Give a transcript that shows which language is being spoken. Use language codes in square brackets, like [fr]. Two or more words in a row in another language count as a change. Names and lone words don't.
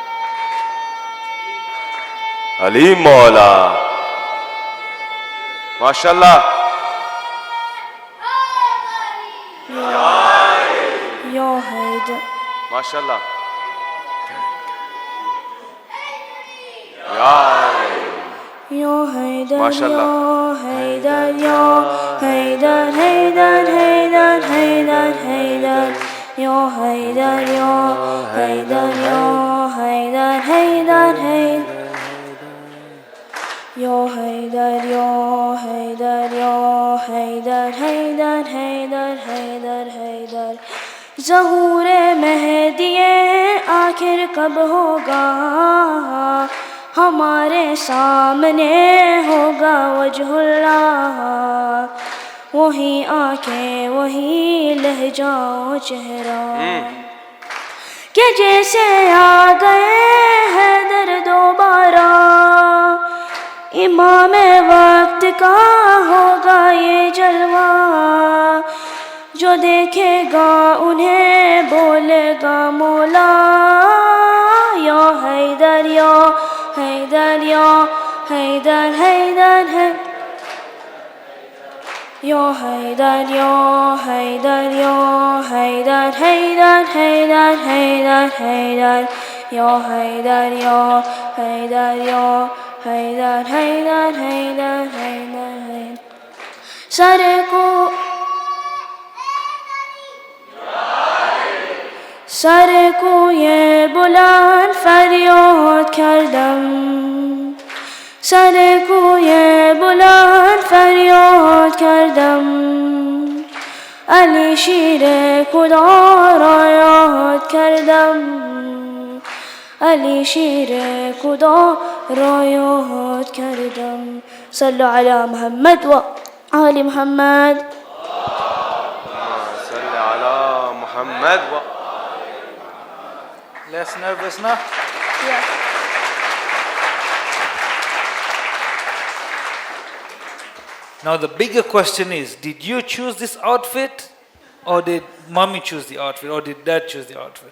[ar] علی مولا ما شاء الله. یا حیدر ما شاء الله. یا حیدر ما شاء الله. یا حیدر یا حیدر حیدر حیدر حیدر حیدر یا حیدر یا حیدر یا حیدر حیدر حیدر یا حیدر یا حیدر یا حیدر حیدر [ur] حیدر حیدر حیدر ظہور مہدی آخر کب ہوگا ہمارے سامنے ہوگا [ar] وجہ اللہ [ur] وہی آنکھیں وہی لہجہ و چہرہ کہ جیسے آ گئے حیدر دوبارہ امام وقت کا ہوگا یہ جلوہ جو دیکھے گا انہیں بولے گا مولا [ar] یا حیدر یا حیدر یا حیدر حیدر [ur] حیدر [ar] یا حیدر یا حیدر یا حیدر حیدر حیدر حیدر حیدر یا حیدر یا حیدر یا حیدر حیدر حیدر حیدر [fa] سر کو سر کو یہ بلند فریاد کردم سر کو یہ بلند فریاد کردم علی شیر خدا را یاد کردم علی شیر خدا را یاد کردم [ar] صلوا علی محمد و آل محمد صلی علی محمد و [en] Less nervous now? Yeah. Now the bigger question is, did you choose this outfit or did mommy choose the outfit or did dad choose the outfit?